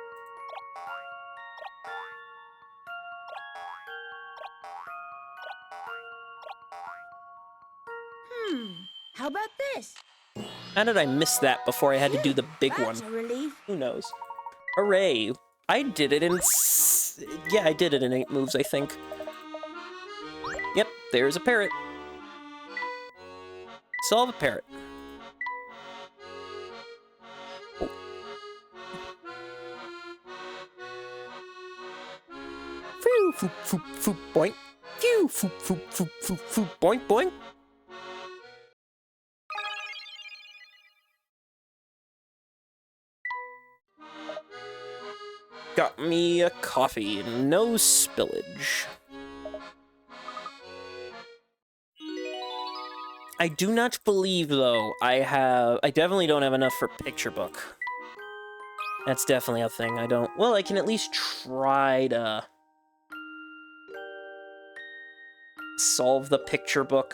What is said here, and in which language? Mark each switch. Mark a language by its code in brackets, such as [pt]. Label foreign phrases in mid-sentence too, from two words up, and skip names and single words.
[en] How about this? How did I miss that before I had to do the big one? That's a relief. Who knows? Hooray. I did it in... Yeah, I did it in 8 moves, I think. Yep, there's a parrot. Solve a parrot. Oh. Phew, foop, foop, foop, boink. Phew, foop, foop, foop, foop, foop, boink, boink. Got me a coffee, no spillage. I do not believe, though, I definitely don't have enough for picture book. That's definitely a thing I don't... Well, I can at least try to solve the picture book.